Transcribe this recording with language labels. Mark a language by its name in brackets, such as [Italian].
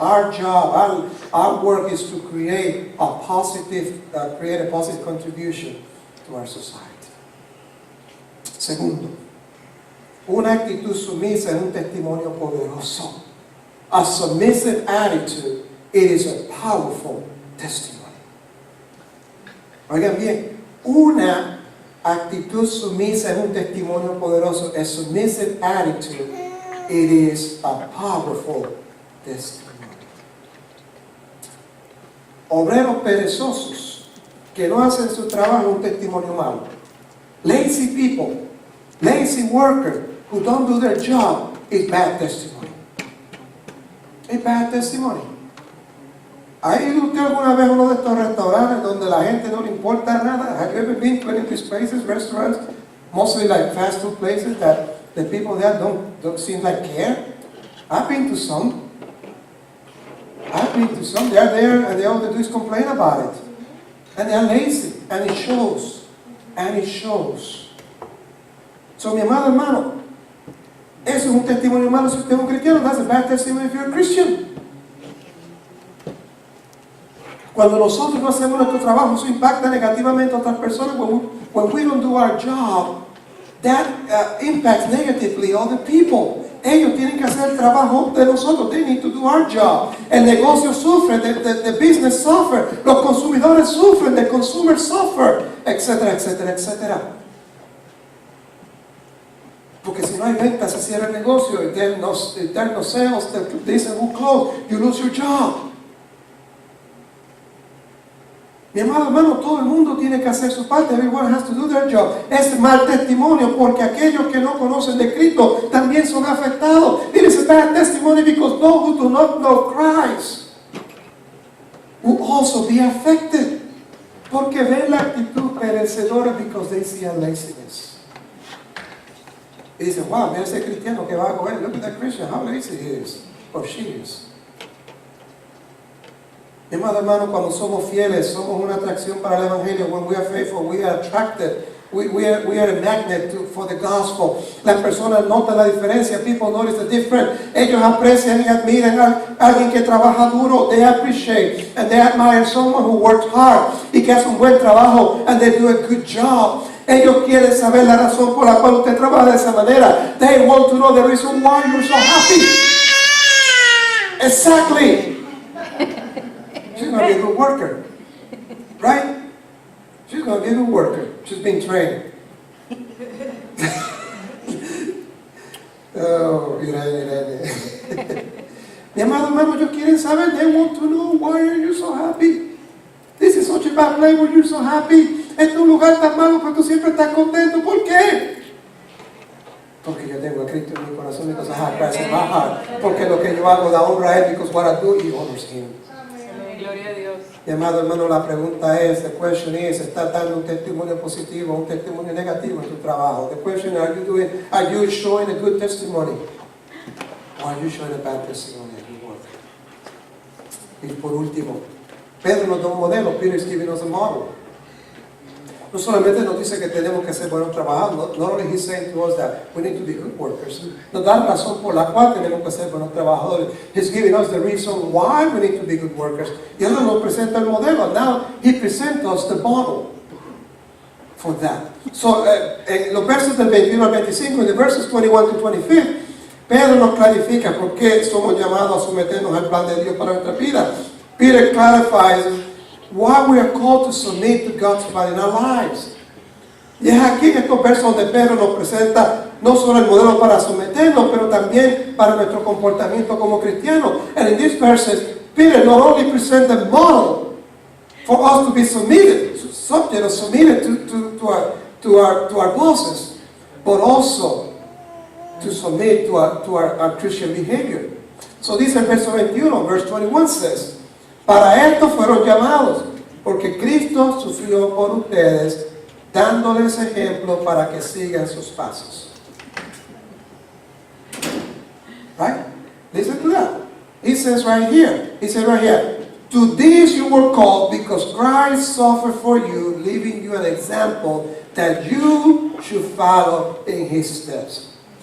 [English] Our job, our work is to create a positive contribution to our society. [Spanish] Segundo, una actitud sumisa es un testimonio poderoso. [English] A submissive attitude, it is a powerful testimony. [Spanish] Oigan bien, una actitud sumisa es un testimonio poderoso. [English] A submissive attitude, it is a powerful testimony. [Spanish] Obreros perezosos que no hacen su trabajo, un testimonio malo. [English] Lazy people, lazy workers who don't do their job is bad testimony. [Spanish] Es [English] bad testimony. [Spanish] ¿Ha ido usted alguna vez a uno de estos restaurantes donde la gente no le importa nada? [English] Have you ever been to any of these places, restaurants, mostly like fast food places that the people there don't seem like care? I've been to some. They are there and all they do is complain about it. And they are lazy. And it shows. And it shows. [Spanish] So, mi amado hermano, eso es un testimonio malo si usted es un cristiano. [English] That's a bad testimony if you're a Christian. [Spanish] Cuando nosotros no hacemos nuestro trabajo, eso impacta negativamente a otras personas. [English] When we don't do our job, that impacts negatively other people. [Spanish] Ellos tienen que hacer el trabajo de nosotros. [English] They need to do our job. [Spanish] El negocio sufre, [English] the business suffer, [Spanish] los consumidores sufren, [English] the consumers suffer, [Spanish] etcétera, etcétera, etcétera. Porque si no hay ventas, se cierra el negocio. [English] If there are no sales, the business will close. You lose your job. [Spanish] Mi amado hermano, todo el mundo tiene que hacer su parte. [English] Everyone has to do their job. [Spanish] Es mal testimonio porque aquellos que no conocen de Cristo también son afectados. [English] It is a bad testimony because those who do not know Christ will also be affected. [Spanish] Porque ven la actitud perecedora [English] because they see our laziness. [Spanish] Y dicen, wow, mira ese cristiano que va a coger. [English] Look at that Christian, how lazy he is or she is. [Spanish] Mi amado hermano, cuando somos fieles, somos una atracción para el Evangelio. [English] When we are faithful, we are attracted. We are a magnet for the gospel. [Spanish] Las personas notan la diferencia. [English] People notice the difference. [Spanish] Ellos aprecian y admiran a alguien que trabaja duro. [English] They appreciate and they admire someone who works hard [Spanish] y que hace un buen trabajo [English] and they do a good job. [Spanish] Ellos quieren saber la razón por la cual usted trabaja de esa manera. [English] They want to know the reason why you're so happy. Exactly. She's going to be a good worker. Right? She's going to be a good worker. She's been trained. Oh, Irene. Mi amado hermano, ellos quieren saber. They want to know why are you so happy. This is such a bad place where you're so happy. [Spanish] Este es un lugar tan malo, pero tú siempre estás contento. ¿Por qué? Porque yo tengo a Cristo en mi corazón, [English] because I have Christ in my heart. [Spanish] Porque lo que yo hago da honra a Él, [English] because what I do, He honors Him. [Spanish] Gloria a Dios. Mi amado hermano, la pregunta es, [English] the question is, [Spanish] ¿estás dando un testimonio positivo o un testimonio negativo en tu trabajo? [English] The question, are you showing a good testimony? Or are you showing a bad testimony at your work? [Spanish] Y por último, Pedro nos da un modelo. [English] Peter is giving us a model. [Spanish] no solamente nos dice que tenemos que ser buenos trabajadores, [English] not only he's saying to us that we need to be good workers. [Spanish] Nos da la razón por la cual tenemos que ser buenos trabajadores. [English] He's giving us the reason why we need to be good workers. [Spanish] Y ahora nos presenta el modelo. [English] Now he presents us the model for that. [Spanish] So, en los versos del 21 al 25, en [English] the verses 21 to 25, [Spanish] Pedro nos clarifica por qué somos llamados a someternos al plan de Dios para nuestra vida. [English] Peter clarifies why we are called to submit to God's plan in our lives. [Spanish] Y es aquí en estos versos donde Pedro nos presenta no solo el modelo para someternos, pero también para nuestro comportamiento como cristianos. [English] And in these verses, Peter not only presents the model for us to be submitted, subject or submitted to our bosses, but also to submit to our Christian behavior. [Spanish] So dice el verso 21, [English] verse 21 says, [Spanish] para esto fueron llamados, porque Cristo sufrió por ustedes, dándoles ejemplo para que sigan sus pasos. [English] Right? Listen to that. He says right here, to this you were called because Christ suffered for you, leaving you an example that you should follow in his steps.